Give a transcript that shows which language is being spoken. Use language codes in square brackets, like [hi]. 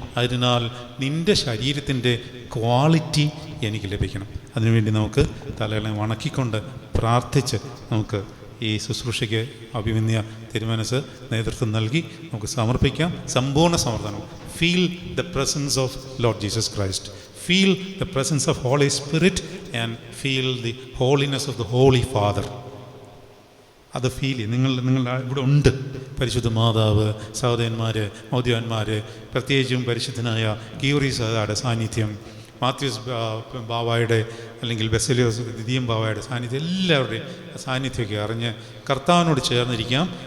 [ml] അതിനാൽ നിൻ്റെ ശരീരത്തിൻ്റെ ക്വാളിറ്റി എനിക്ക് ലഭിക്കണം. അതിനുവേണ്ടി നമുക്ക് തലകളെ വണക്കിക്കൊണ്ട് പ്രാർത്ഥിച്ച് നമുക്ക് ഈ ശുശ്രൂഷയ്ക്ക് അഭിമന്യ തിരുമനസ് നേതൃത്വം നൽകി നമുക്ക് സമർപ്പിക്കാം. സമ്പൂർണ്ണ സമർപ്പണം. [en] Feel the presence of Lord Jesus Christ. Feel the presence of Holy Spirit and feel the holiness of the Holy Father. [ml] അത് ഫീൽ ചെയ്യും. നിങ്ങൾ ഇവിടെ ഉണ്ട്. പരിശുദ്ധ മാതാവ്, സഹോദരന്മാർ, മൗദ്യവാന്മാർ, പ്രത്യേകിച്ചും പരിശുദ്ധനായ ഗീവർഗീസ് സാന്നിധ്യം, മാത്യൂസ് ബാവായുടെ അല്ലെങ്കിൽ ബെസലിയോസ് ദിദിയം ബാവായുടെ സാന്നിധ്യം, എല്ലാവരുടെയും സാന്നിധ്യമൊക്കെ അറിഞ്ഞ് കർത്താവിനോട് ചേർന്നിരിക്കാം.